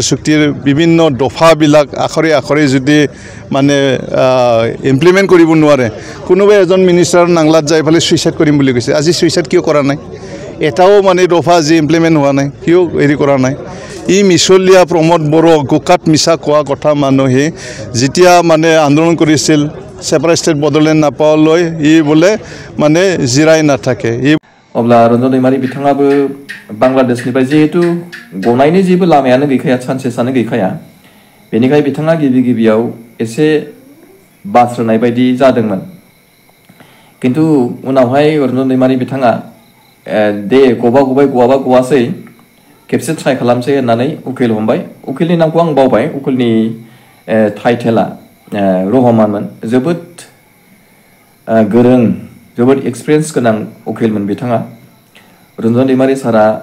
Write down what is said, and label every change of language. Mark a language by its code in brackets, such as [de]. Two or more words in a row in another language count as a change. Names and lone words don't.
[as] চুক্তিৰ বিভিন্ন দফাবিলাক আখৰে যদি মানে ইমপ্লিমেণ্ট কৰিব নোৱাৰে কোনোবাই এজন মিনিষ্টাৰ নাংলাত যাই ফালে সুইচাইড কৰিম বুলি কৈছে আজি সুইচাইড কিয় কৰা নাই এটাও মানে দফা যি ইমপ্লিমেণ্ট হোৱা নাই কিয় হেৰি কৰা নাই ই মিছলীয়া প্ৰমোদ বড়ো গোকাত মিছা কোৱা কথা মানুহে যেতিয়া মানে আন্দোলন কৰিছিল সেপাৰেট স্টেট বদলেণ্ড নাপাবলৈ ই বোলে মানে জিৰাই নাথাকে [brx] अब्ला रन्जन दैमारी बिथाङाबो बांलादेशनिफ्राय जिहेतु गनायनि जेबो लामायानो गैखाया चान्सेसआनो गैखाया बेनिखाय बिथाङा गिबियाव एसे बास्रोनाय बायदि जादोंमोन किन्तु उनावहाय रन्जन दैमारी बिथाङा दे गबाय गवाबा गवासै खेबसे ट्राइ खालामसै होननानै उकिल हमबाय उकिलनि नामखौ आं बावबाय उकिलनि टाइटेला रहमानमोन जोबोद गोरों जोबोद एक्सपिरियेन्स गोनां उकिलमोन बिथाङा रन्जन दैमारि सारा